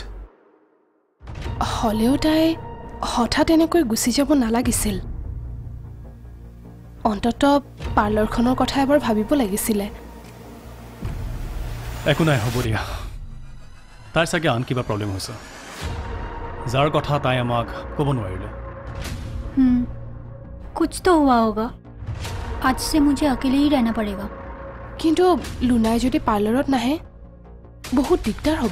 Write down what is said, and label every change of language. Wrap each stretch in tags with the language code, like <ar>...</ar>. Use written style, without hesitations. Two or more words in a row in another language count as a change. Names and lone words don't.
<as>হ'লেও তাই হঠাৎ এনেকৈ গুচি যাব নালাগিছিল অন্ততঃ পাৰ্লাৰখনৰ কথা এবাৰ ভাবিব লাগিছিলে একো নাই হ'ব দিয়া তাইৰ চাগে আন কিবা প্ৰব্লেম হৈছে যাৰ কথা তাই আমাক ক'ব নোৱাৰিলে</as> <hi>कुछ तो हुआ होगा आज से मुझे अकेले ही रहना पड़ेगा</hi> <as>কিন্তু লুনাই যদি পাৰ্লাৰত নাহে বহুত দিগদাৰ হ'ব</as>